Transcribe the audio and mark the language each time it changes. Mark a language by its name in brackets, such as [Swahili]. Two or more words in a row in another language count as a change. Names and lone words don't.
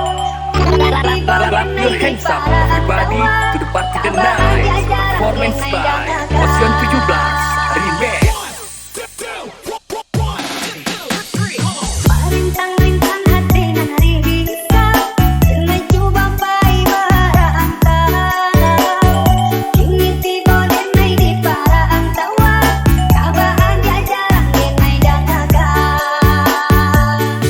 [English] Clap your hands up, everybody, to the party tonight. Performance by Ocean 17 Remix. [Minangkabau] Rintang-rintang hati nan risau, karena coba pai merantau. Kini tiba denai di parantauan, kabaan dia jarang denai danakan.